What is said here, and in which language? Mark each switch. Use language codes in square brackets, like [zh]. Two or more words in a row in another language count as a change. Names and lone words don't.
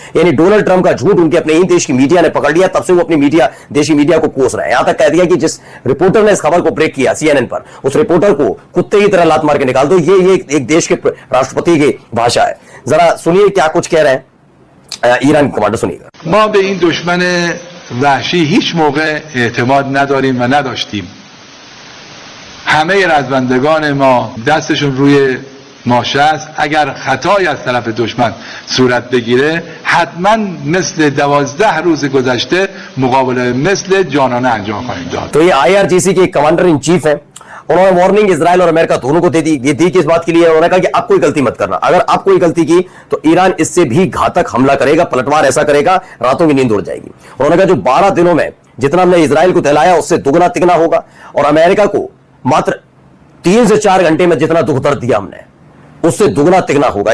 [hi] यानी डोनाल्ड ट्रंप का झूठ उनके अपने ही देश की मीडिया ने पकड़ लिया, तब से वो अपनी मीडिया, देशी मीडिया को कोस रहे हैं। यहां तक कह दिया कि जिस रिपोर्टर ने इस खबर को ब्रेक किया CNN पर, उस रिपोर्टर को कुत्ते की तरह लात मार के निकाल दो। ये एक देश के राष्ट्रपति की भाषा है। जरा सुनिए क्या कुछ कह रहे हैं ईरान कमांडर, सुनिएगा। [fa] ما به این دشمن وحشی هیچ موقع اعتماد نداریم و نداشتیم. همه رزمندگان ما دستشون روی ماشه است. اگر خطایی از طرف دشمن صورت بگیره حتما مثل 12 روز گذشته مقابله مثل جانانه انجام خواهیم داد. [hi] तो ये IRGC के [en] commander in chief [hi] हैं। उन्होंने वार्निंग इजराइल और अमेरिका दोनों को दे दी। ये दी किस बात के लिए? उन्होंने कहा कि आप कोई गलती मत करना, अगर आप कोई गलती की तो ईरान इससे भी घातक हमला करेगा, पलटवार ऐसा करेगा रातों की नींद उड़ जाएगी। उन्होंने कहा जो 12 दिनों में जितना हमने इजराइल को दिलाया उससे दुगना तिगना होगा और अमेरिका को मात्र 3 से 4 घंटे में जितना दुख दर्द दिया हमने उससे दुगना तिगना होगा।